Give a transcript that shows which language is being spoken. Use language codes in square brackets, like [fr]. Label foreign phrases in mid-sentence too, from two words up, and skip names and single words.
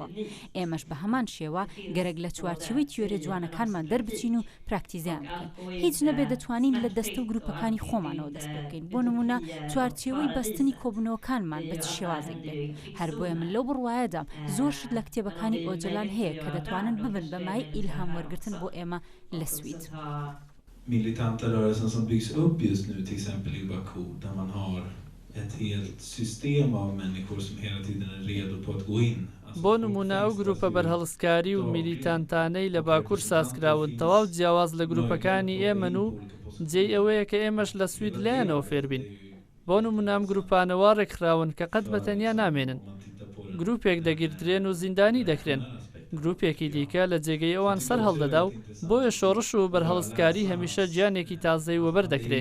[ckb] ئێمەش بە هەمان شێوە گەرەک لە چوارچێوەی تیۆریە جوانەکانمان دەربچین و پراکتیزیان بکەین. هیچ نەبێ دەتوانین لە دەستە و گروپەکانی خۆمانەوە دەست پێ بکەین. بۆ نمونە چوارچێوەی بەستنی کۆبوونەوەکانمان بە چ شێوازێک بێت. هەر بۆیە من لەو بڕوایەدام زۆر شت لە کتێبەکانی ئۆجلان هەیە کە دەتوانن ببن بەمای ئیلهام وەرگرتن بۆ ئێمە لە سوید. [sv] Militanta rörelsen som byggs upp just nu till exempel i Baku där man har ett helt system av människor som hela tiden är redo på att gå in. [ckb] بۆ نمونە ئەو گروپە بەرهەڵسکاری و میلیتانتانەی لە باکوور سازکراون تەواو جیاواز لە گروپەکانی ئێمن و جێی ئەوەیە کە ئێمەش لە سوید لایەنەوە فێربین. بۆ نمونە ئەم گروپانەوە ڕێکخراون کە قەت بەتەنیا نامێنن. گروپێک دەگیردرێن و زیندانی دەکرێن. گروپێکی دیکە لە جێگەی ئەوان سەر هەڵدەدا و بۆیە شۆڕش و بەرهەڵسکاری هەمیشە گیانێکی تازەی وەبەر دەکرێت.